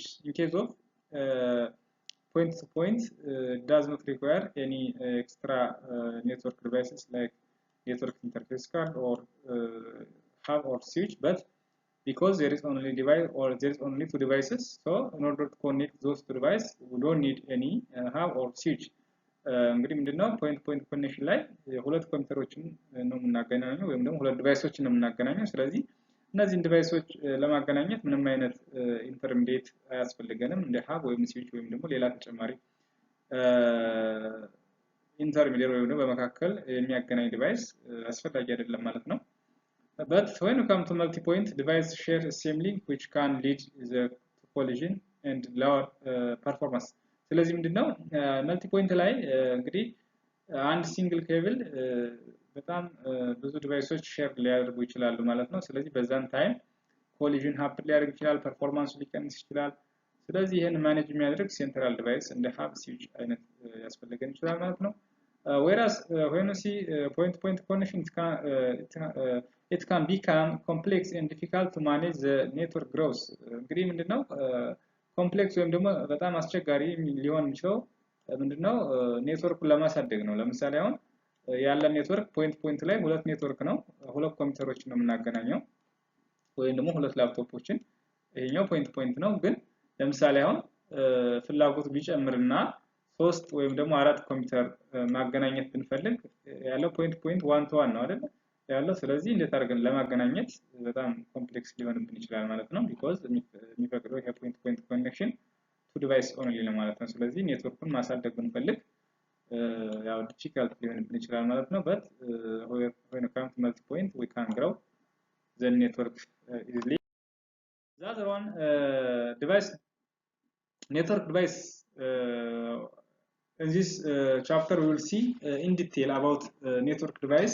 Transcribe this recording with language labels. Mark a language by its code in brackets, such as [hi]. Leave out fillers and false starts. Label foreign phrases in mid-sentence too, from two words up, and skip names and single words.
[en] In case of point-to-point, does not require any extra network devices like network interface card or hub or switch, but because there is only device or there is only two devices, so in order to connect those two devices, we don't need any hub or switch. [am] እንግዲህ ምንድነው [en] point-to-point connection [am] ላይ ሁለት ኮምፒውተሮችን ነው የምናገናኘው ወይም ደግሞ ሁለት ዲቫይሶችን ነው የምናገናኘው። ስለዚህ እነዚህን ዲቫይሶች ለማገናኘት ምንም አይነት ኢንተርሚዲየት አያስፈልገንም እንደ ሀብ ወይም ስዊች ወይም ደግሞ ሌላ ተጨማሪ ኢንተርሚዲየት ወይም ደግሞ በመካከል የሚያገናኝ ዲቫይስ አስፈላጊ አይደለም ማለት ነው። [en] But when you come to multi-point, device share the same link which can lead the collision and lower performance. [am] ስለዚህ ምንድነው መልቲ-ፖይንት ላይ እንግዲህ አንድ [en] single cable [am] በጣም ብዙ ዲቫይሶች ሼር ሊያደርጉ ይችላሉ ማለት ነው። ስለዚህ በዛን ታይም [en] collision happen [am] ሊያደርግ ይችላል፣ ፐርፎርማንሱ ሊቀንስ ይችላል። ስለዚህ ይሄን ማኔጅ የሚያደርግ ሴንትራል ዲቫይስ እንደ ሀብ ስዊች አይነት ያስፈልገን ይችላል ማለት ነው። [en] whereas when you see point-to-point connection, it can become complex and difficult to manage the network growth. [am] እንግዲህ ምንድነው ኮምፕሌክስ ወይም ደግሞ በጣም አስቸጋሪ ሊሆን የሚችለው ምንድነው ኔትወርኩን ለማሳደግ ነው። ለምሳሌ አሁን ያለን ኔትወርክ ፖይንት ላይ ሁለት ኔትወርክ ነው፣ ሁለት ኮምፒውተሮችን ነው የምናገናኘው ወይም ደግሞ ሁለት ላፕቶፖችን። ይሄኛው ፖይንት ነው። ግን ለምሳሌ አሁን ፍላጎቱ ቢጨምርና ሶስት ወይም ደግሞ አራት ኮምፒውተር ማገናኘት ብንፈልግ ያለው [en] point one to one [am] ነው አይደል ያለው። ስለዚህ እንዴት አድርገን ለማገናኘት በጣም ኮምፕሌክስ ሊሆንብን ይችላል ማለት ነው። ቢኮዝ የሚፈቅደው ይሄ [en] point connection two device only [am] ነው ማለት ነው። ስለዚህ ኔትወርኩን ማሳደግ ብንፈልግ ያው ዲፊካልት ሊሆንብን ይችላል ማለት ነው። [en] but when it comes to multi-point, we can grow the network easily. The other one, device network device. In this chapter we will see in detail about network device.